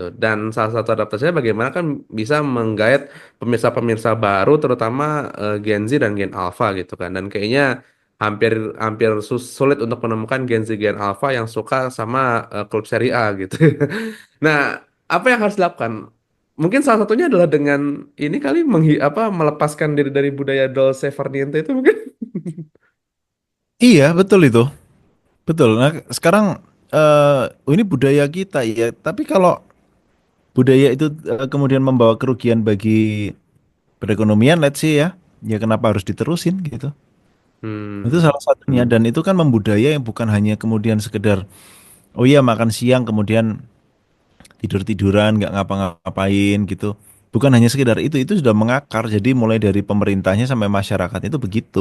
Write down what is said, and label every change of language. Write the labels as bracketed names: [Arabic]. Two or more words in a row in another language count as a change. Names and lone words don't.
[Indonesian] Dan salah satu adaptasinya bagaimana kan bisa menggait pemirsa-pemirsa baru terutama Gen Z dan Gen Alpha gitu kan. Dan kayaknya hampir hampir sulit untuk menemukan Gen Z Gen Alpha yang suka sama klub Serie A gitu. Nah, apa yang harus dilakukan? Mungkin salah satunya adalah dengan ini kali apa melepaskan diri dari budaya [Italian] dolce far niente [Indonesian] itu mungkin. Iya, betul itu. Betul. Nah, sekarang ini budaya kita ya. Tapi kalau budaya itu kemudian membawa kerugian bagi perekonomian, [English] let's say [Indonesian] ya, ya kenapa harus diterusin gitu? Itu Hmm, salah satunya. Dan itu kan membudaya yang bukan hanya kemudian sekedar, oh iya makan siang kemudian tidur-tiduran, nggak ngapa-ngapain gitu. Bukan hanya sekedar itu sudah mengakar. Jadi mulai dari pemerintahnya sampai masyarakatnya itu begitu.